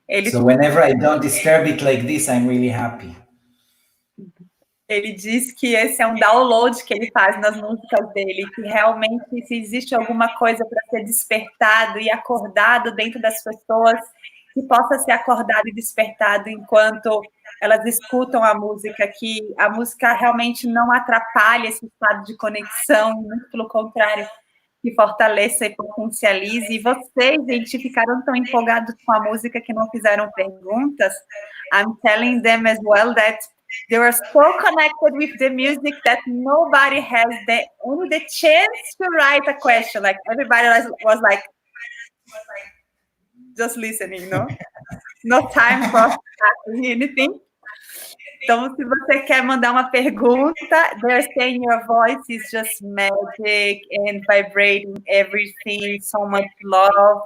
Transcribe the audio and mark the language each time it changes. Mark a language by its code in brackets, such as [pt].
[en] So whenever I don't disturb it like this, I'm really happy. [pt] Ele diz que esse é um download que ele faz nas músicas dele, que realmente se existe alguma coisa para ser despertado e acordado dentro das pessoas, que possa ser acordado e despertado enquanto elas escutam a música, que a música realmente não atrapalhe esse estado de conexão, muito pelo contrário, que fortaleça e potencialize. E vocês, gente, ficaram tão empolgados com a música que não fizeram perguntas. [en] I'm telling them as well that they were so connected with the music that nobody has only the chance to write a question. Like everybody was like just listening, no? No time for anything. [pt] Então, se você quer mandar uma pergunta, [en] they're saying your voice is just magic and vibrating everything, so much love.